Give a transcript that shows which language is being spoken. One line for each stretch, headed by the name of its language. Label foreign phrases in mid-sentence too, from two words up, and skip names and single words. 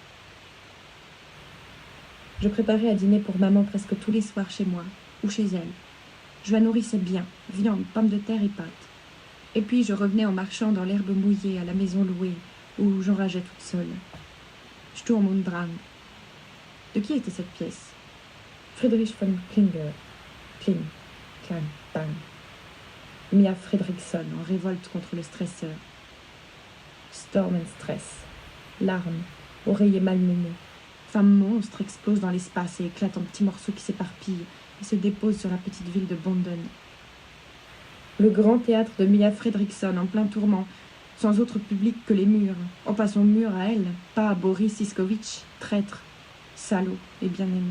French: Je préparais à dîner pour maman presque tous les soirs chez moi, ou chez elle. Je la nourrissais bien, viande, pommes de terre et pâtes. Et puis je revenais en marchant dans l'herbe mouillée à la maison louée, où j'enrageais toute seule.
German: Sturm und Drang.
French: De qui était cette pièce? Friedrich von Klinger. Kling, clang, bang. Mia Fredriksson en révolte contre le stresseur.
English: Storm and stress.
French: Larmes, oreiller malmené. Femme monstre explose dans l'espace et éclate en petits morceaux qui s'éparpillent et se dépose sur la petite ville de Bondon. Le grand théâtre de Mia Fredriksson en plein tourment, sans autre public que les murs. En passant mur à elle, pas à Boris Siskovitch, traître, salaud et bien-aimé.